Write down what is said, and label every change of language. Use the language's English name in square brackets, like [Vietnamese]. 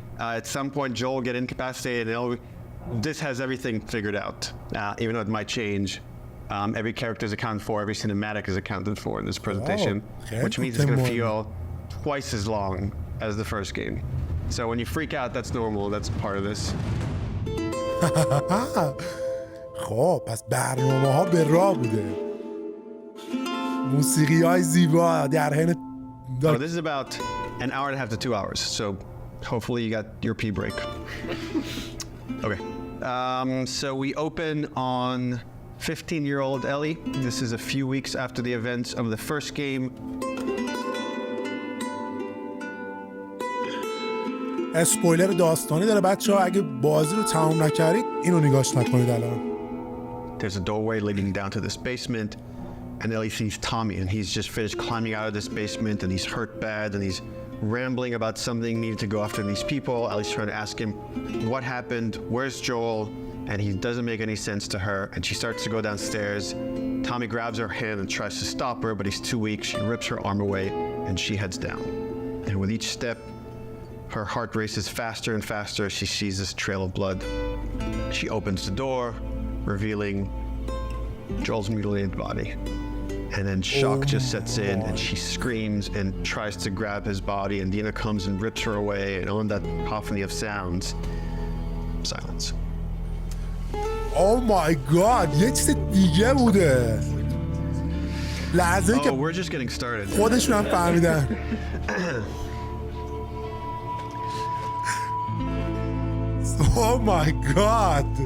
[English] At some point, Joel will get incapacitated. And Ellie, this has everything figured out, even though it might change. Every character is accounted for. Every cinematic is accounted for in this presentation, which means it's going to feel twice as long as the first game. So when you freak out, that's normal. That's part of this. [Persian] خب پس برنامه ها به راه بوده، موسیقی های زیبا در حین [English] So this is about an hour and a half to 2 hours, so hopefully you got your pee break. Okay, so we open on 15-year-old Ellie. This is a few weeks after the events of the first game. [Persian] اسپویلر داستانی داره بچه‌ها، اگه بازی رو تمام نکردید اینو نگاش نکنید الان. [English] There's a doorway leading down to this basement, and Ellie sees Tommy, and he's just finished climbing out of this basement, and he's hurt bad, and he's rambling about something, needing to go after these people. Ellie's trying to ask him what happened, where's Joel, and he doesn't make any sense to her, and she starts to go downstairs. Tommy grabs her hand and tries to stop her, but he's too weak. She rips her arm away, and she heads down. And with each step, her heart races faster and faster as she sees this trail of blood. She opens the door, revealing Joel's mutilated body. And then shock just sets in, and she screams and tries to grab his body, and Dina comes and rips her away, and on that cacophony of sounds, silence. Oh my god, [Persian] یه چیز دیگه بوده. لحظه که [English] we're just getting started. [Persian] خودشون هم فهمیدن. [English] Oh my god.